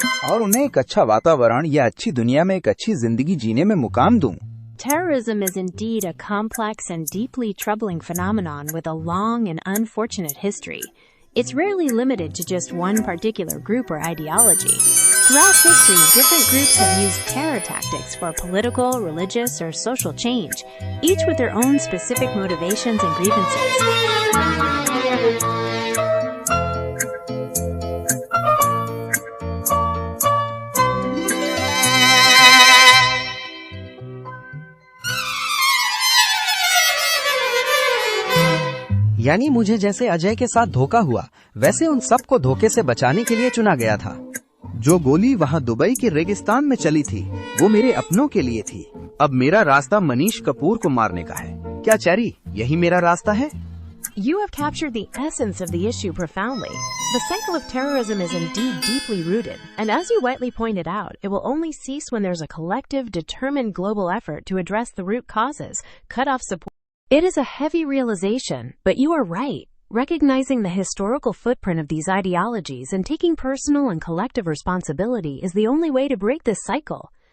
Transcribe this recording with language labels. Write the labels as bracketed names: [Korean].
[Hindi] और उन्हें एक अच्छा वातावरण या अच्छी दुनिया में एक अच्छी जिंदगी जीने में मुकाम दूं। [English] Terrorism is indeed a complex and deeply troubling phenomenon with a long and unfortunate history. It's rarely limited to just one particular group or ideology. Throughout history, different groups have used terror tactics for political, religious, or social change, each with their own specific motivations and grievances. [Hindi] यानी मुझे जैसे अजय के साथ धोखा हुआ, वैसे उन सबको धोखे से बचाने के लिए चुना गया था। जो गोली वहाँ दुबई के रेगिस्तान में चली थी, वो मेरे अपनों के लिए थी। अब मेरा रास्ता मनीष कपूर को मारने का है। क्या चेरी, यही मेरा रास्ता है? [English] You have captured the essence of the issue profoundly. The cycle of terrorism is indeed deeply rooted, and as you rightly pointed out, it will only cease when there's a collective, determined global effort to address the root causes, cut off support. It is a heavy realization, but you are right. Recognizing the historical footprint of these ideologies and taking personal and collective responsibility is the only way to break this cycle.